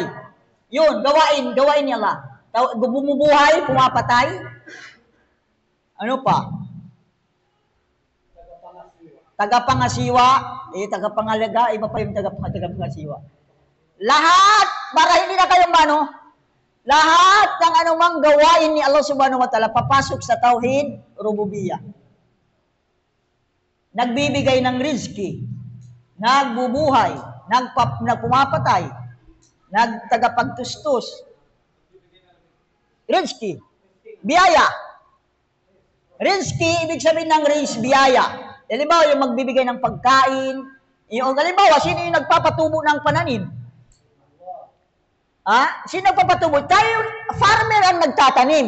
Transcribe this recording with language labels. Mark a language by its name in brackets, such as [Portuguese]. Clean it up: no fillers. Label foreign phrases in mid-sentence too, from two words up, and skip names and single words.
[Filipino] Yun, gawain ni Allah. Bumubuhay, pumapatay. Ano pa? tagapangasiwa, tagapangalaga, iba pa yung tagapangasiwa. Lahat, para hindi na kayo lahat ng anumang gawain ni Allah [Arabic] سبحانه وتعالى, [Filipino] papasok sa [Arabic] توحيد ربوبية. [Filipino] Nagbibigay ng rizki, nagbubuhay, nagpumapatay, nagtagapagtustos, rizki, biyaya. Rizki, ibig sabihin ng biyaya. Halimbawa, yung magbibigay ng pagkain, yung halimbawa, sino yung nagpapatubo ng pananim? Sino nagpapatubo? Tayo, farmer ang nagtatanim.